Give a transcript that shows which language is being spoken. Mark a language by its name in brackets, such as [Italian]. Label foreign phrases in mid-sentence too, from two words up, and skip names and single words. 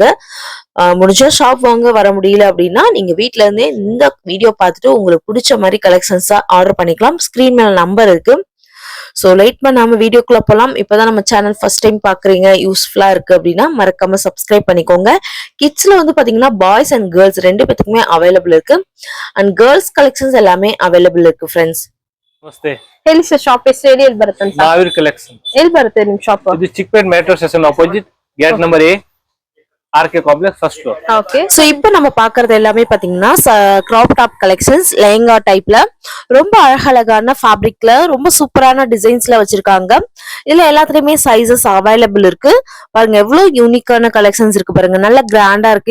[Tamil] முடிஞ்சா ஷாப் வாங்க வர முடியல அப்படின்னா நீங்க வீட்ல இருந்தே இந்த வீடியோ பார்த்துட்டு உங்களுக்கு பிடிச்ச மாதிரி கலெக்ஷன்ஸா ஆர்டர் பண்ணிக்கலாம். ஸ்கிரீன் மேல நம்பர் இருக்கு. ஸோ லைட் பண்ணாம வீடியோக்குள்ள போலாம். இப்பதான் நம்ம சேனல் [English] first time [Tamil] பாக்குறீங்க, யூஸ்ஃபுல்லா இருக்கு அப்படின்னா மறக்காம சப்ஸ்கிரைப் பண்ணிக்கோங்க. கிட்ஸ்ல வந்து பாத்தீங்கன்னா [English] boys and girls [Tamil] ரெண்டு பேத்துக்குமே அவைலபிள் இருக்கு [English] and girls collections [Tamil] எல்லாமே ಅವೇಲೇಬಲ್ ಇருக்கு ಫ್ರೆಂಡ್ಸ್. [Kannada] ನಮಸ್ತೆ, ಹೇಳಿ ಸರ್ ಶಾಪ್ ಹೆಸರು ಹೇಳಿ, ಎಲ್ಲಿ ಬರುತ್ತೆ ಅಂತ? ಮಹಾವೀರ್ ಕಲೆಕ್ಷನ್. ಎಲ್ಲಿ ಬರುತ್ತೆ ನಿಮ್ ಶಾಪ್? ಇದು [English] Chickpet metro station opposite gate number A, RK Complex first floor. [Tamil] ஓகே. சோ இப்போ நம்ம பாக்குறது எல்லாமே பாத்தீங்கன்னா [English] crop top collections, [Tamil] லெஹங்கா டைப்ல ரொம்ப அழகழகான ஃபேப்ரிக்ல ரொம்ப சூப்பரான டிசைன்ஸ்ல வச்சிருக்காங்க. இதுல எல்லாத்துலயுமே [English] sizes available [Tamil] இருக்கு. பாருங்க எவ்வளவு யூனிக்கான கலெக்ஷன்ஸ் இருக்கு பாருங்க, நல்ல கிராண்டா இருக்கு.